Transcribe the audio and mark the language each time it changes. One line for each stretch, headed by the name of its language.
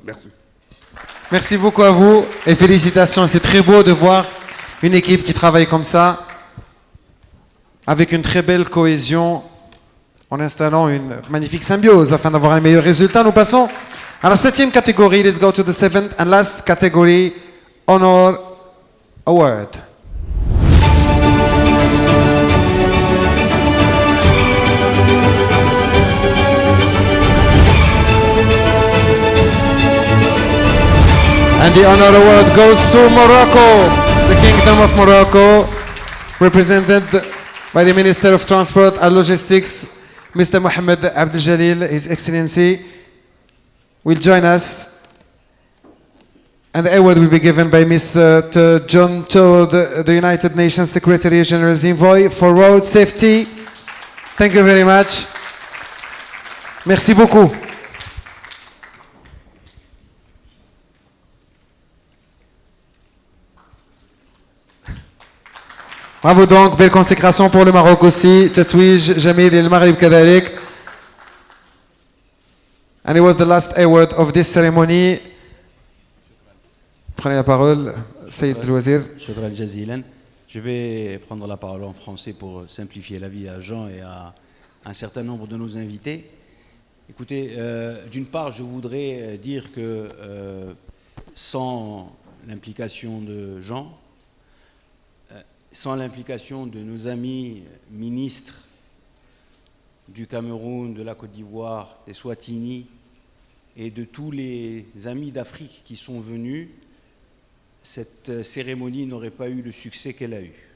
French: Merci. Merci beaucoup à vous et félicitations. C'est très beau de voir une équipe qui travaille comme ça, avec une très belle cohésion, en installant une magnifique symbiose afin d'avoir un meilleur résultat. Nous passons à la 7e catégorie.
English: Let's go to the 7th and last category, Honor Award. And the Honor Award goes to Morocco, the Kingdom of Morocco, represented by the Minister of Transport and Logistics, Mr. Mohammed Abdel Jalil. His Excellency will join us. And the award will be given by Mr. John Todd, the United Nations Secretary General's Envoy for Road Safety. Thank you very much.
French: Merci beaucoup. Bravo donc, belle consécration pour le Maroc aussi. Tatouij Jamil et le Maghreb
Arabic: كذلك.
English: And it was the last award of this ceremony.
French: Prenez la parole, Saïd Louazir.
Arabic: Shukran jazilan.
French: Je vais prendre la parole en français pour simplifier la vie à Jean et à un certain nombre de nos invités. Écoutez, d'une part, je voudrais dire que sans l'implication de Jean, sans l'implication de nos amis ministres du Cameroun, de la Côte d'Ivoire, des Swatini et de tous les amis d'Afrique qui sont venus, cette cérémonie n'aurait pas eu le succès qu'elle a eu.